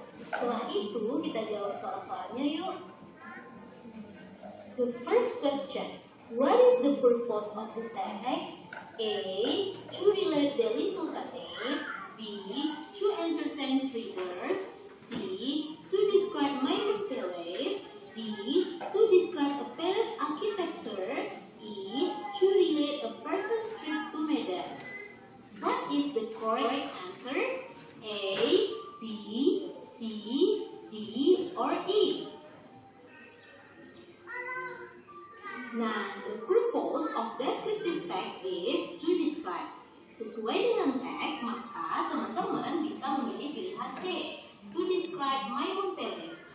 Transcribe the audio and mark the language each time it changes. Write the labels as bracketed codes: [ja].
[id] Setelah itu, kita jawab soal-soalnya yuk. [en] The first question, what is the purpose of the text? A. To relate Delhi Sultanate. B. To entertain readers. C. To describe Maimun Palace. D. To describe a palace architecture. E. To relate a person's trip to Medan. What is the correct answer? A, B, C, D, or E? Nah, the purpose of descriptive text is to describe. [id] Sesuai dengan teks, maka teman-teman bisa memilih pilihan C, [en] to describe Maimun Palace.